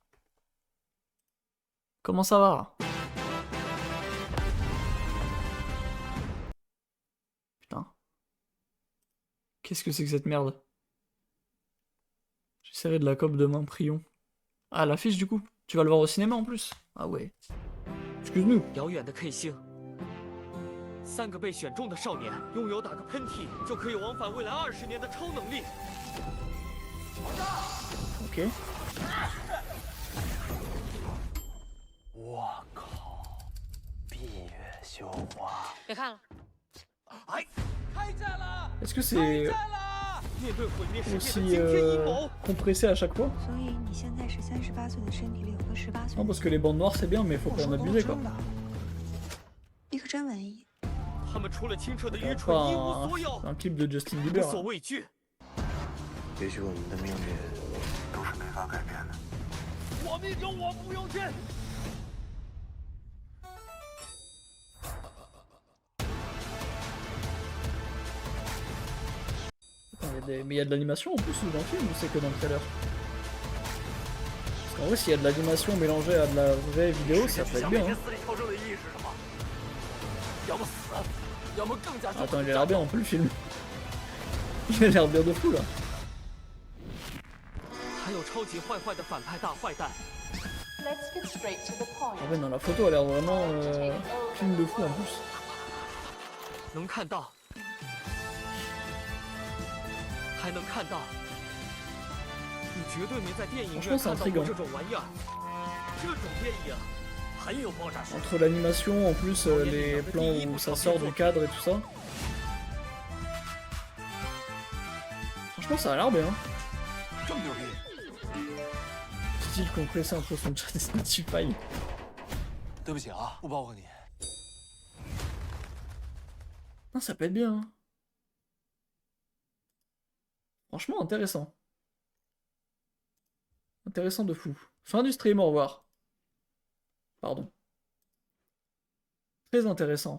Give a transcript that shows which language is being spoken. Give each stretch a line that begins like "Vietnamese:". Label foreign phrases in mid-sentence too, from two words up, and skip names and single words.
French: Comment ça va? Putain. Qu'est-ce que c'est que cette merde? J'essaierai de la cope demain, prions. Ah, l'affiche du coup? Tu vas le voir au cinéma en plus? Ah ouais. Excuse-nous.
Chinese: 遥远的 K 星，3个被选中的少年拥有打个喷嚏就可以往返未来20年的超能力。 Ok. 我靠！闭月羞花。别看了，哎，开战了！
French: Est-ce que
Chinese: 开
French: c'est
Chinese: 战了！面对毁灭世界的
French: aussi
Chinese: 惊天阴谋，
French: compressé à chaque fois?
Chinese: 所以你现在是38岁的身体里有个18岁
French: Non,
Chinese: 的
French: parce que les bandes noires c'est bien, mais faut
Chinese: 我
French: pas en
Chinese: 说过
French: abuser
Chinese: 知
French: quoi.
Chinese: 道你可真文艺。他们除了清澈的愚
French: Regarde
Chinese: 蠢
French: pas
Chinese: 一无所有，
French: un clip de Justin
Chinese: 无
French: Bieber.
Chinese: 所
French: Là.
Chinese: 畏惧。也许我们的命运都是没法改变的。我命由我不由天。
French: Mais il y a de l'animation en plus dans le film ou c'est que dans le trailer? Parce qu'en vrai, s'il y a de l'animation mélangée à de la vraie vidéo, ça peut être bien. Hein.
Chinese: 死里逃生的意义是什么？要么死，要么更加
French: Attends, il a l'air bien un peu le film. Il a l'air bien de fou là.
Chinese: 还有超级坏坏的反派大坏蛋，
English: Let's get straight to the point.
French: Ah ouais, non, la photo a l'air vraiment film de fou en plus.
Chinese: 能看到，还能看到。你绝对没在电影院看到过这种玩意儿。这种电影很有爆炸性。
French: Entre l'animation, en plus les plans où ça sort du cadre et tout ça. Franchement, ça a l'air bien.
Chinese: 这么牛逼！
French: Style compressé entre son chat et Spotify.
Chinese: 对不起啊，不包括你。
French: Non, ça peut être bien. Hein. Franchement, intéressant. Intéressant de fou. Fin du stream, au revoir. Pardon. Très intéressant.